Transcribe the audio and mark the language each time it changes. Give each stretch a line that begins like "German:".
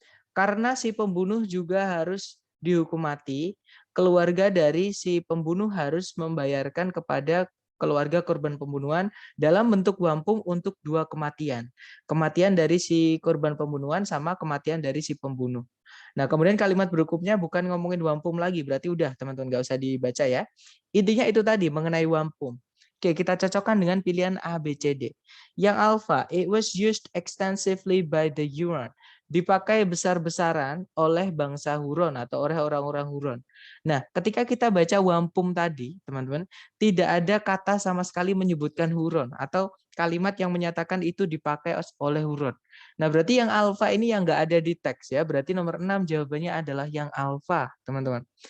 Indonesian: Karena si pembunuh juga harus dihukum mati, keluarga dari si pembunuh harus membayarkan kepada keluarga korban pembunuhan dalam bentuk wampum untuk dua kematian. Kematian dari si korban pembunuhan sama kematian dari si pembunuh. Nah, kemudian kalimat berikutnya bukan ngomongin wampum lagi, berarti udah teman-teman nggak usah dibaca ya. Intinya itu tadi mengenai wampum. Oke, kita cocokkan dengan pilihan A, B, C, D. Yang alpha,
English: it was used extensively by the Huron.
Indonesian: Dipakai besar-besaran oleh bangsa Huron atau oleh orang-orang Huron. Nah, ketika kita baca wampum tadi, teman-teman, tidak ada kata sama sekali menyebutkan Huron atau kalimat yang menyatakan itu dipakai oleh Huron. Nah, berarti yang alfa ini yang nggak ada di teks ya. Berarti nomor 6 jawabannya adalah yang alfa, teman-teman.